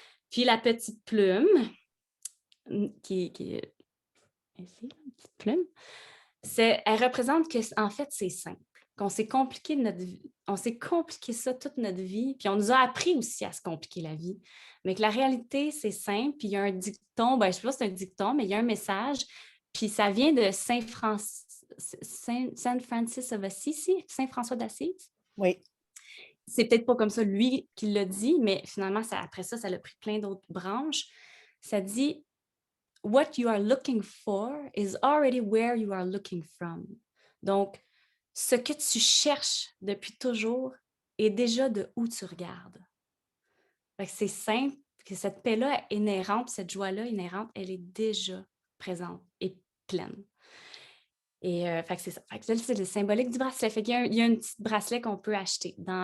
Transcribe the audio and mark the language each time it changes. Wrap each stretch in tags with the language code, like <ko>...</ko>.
<fr>Puis la petite plume, qui est ici, une petite plume, elle représente que, en fait, c'est simple, qu'on s'est compliqué notre vie, on s'est compliqué ça toute notre vie, puis on nous a appris aussi à se compliquer la vie, mais que la réalité, c'est simple, puis il y a un dicton, ben, je ne sais pas si c'est un dicton, mais il y a un message, puis ça vient de Saint Francis of Assisi, Saint François d'Assise. Oui. C'est peut-être pas comme ça lui qui l'a dit, mais finalement, après ça a pris plein d'autres branches. Ça dit</fr> <en>« What you are looking for is already where you are looking from ».</en> <fr>Donc, ce que tu cherches depuis toujours est déjà de où tu regardes. Fait que c'est simple, que cette paix-là inhérente, cette joie-là inhérente, elle est déjà présente et pleine. Et fait que c'est ça. Fait que c'est le symbolique du bracelet. Fait qu'il y a un petit bracelet qu'on peut acheter.</fr>